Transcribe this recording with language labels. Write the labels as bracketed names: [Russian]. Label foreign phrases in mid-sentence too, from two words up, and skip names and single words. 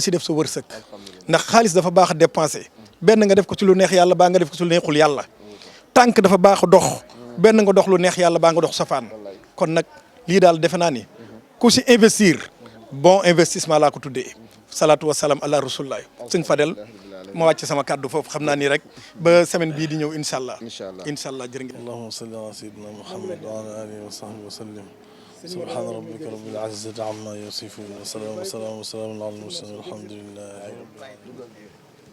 [Wolof] si def sa wërsëg ndax xaalis dafa baax a dépensé benn nga def ko ci lu neex yàlla baa nga def ko ci lu neexul yàlla tànk dafa baax a dox benn nga dox lu neex yàlla baa nga dox safaan kon nag lii daal defe naa ni ku si investir [French] bon investissement [Wolof] laa ko tuddee [Arabic] صلاة وسلام على رسول الله [Wolof] sëñ Fadel ma wàcc sama kàddu foofu xam naa ni rek ba semaine bii di ñëw [Arabic] إن شاء الله إن شاء الله [Wolof] jërë ngeen [Arabic] اللهم صل على سيدنا محمد وعلى آله وصحبه وسلم سبحان ربك رب العزة عما يصفون وسلام على المرسلين والحمد لله رب العالمين